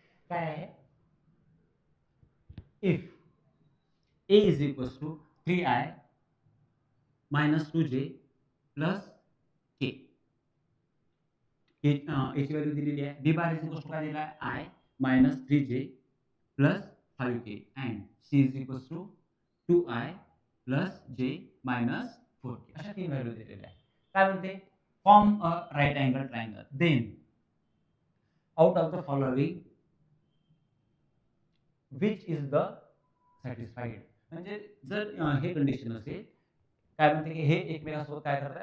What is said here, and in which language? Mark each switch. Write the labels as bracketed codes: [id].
[mr] काय आहे? [en] If A is equals to 3i minus 2j plus k. [mr] याची value दिलेली आहे. [en] B bar is equals to [mr] काय दिला आहे? [en] I minus 3j plus 5k and C is equals to [mr] 2i plus जे minus 4k अशा 3 व्हॅल्यू दिलेल्या आहेत. काय म्हणते? [en] Form a right angle triangle. Then out of the following which is the satisfied. [mr] म्हणजे जर हे कंडिशन असेल, काय म्हणते की हे एकमेकांसोबत काय करतात?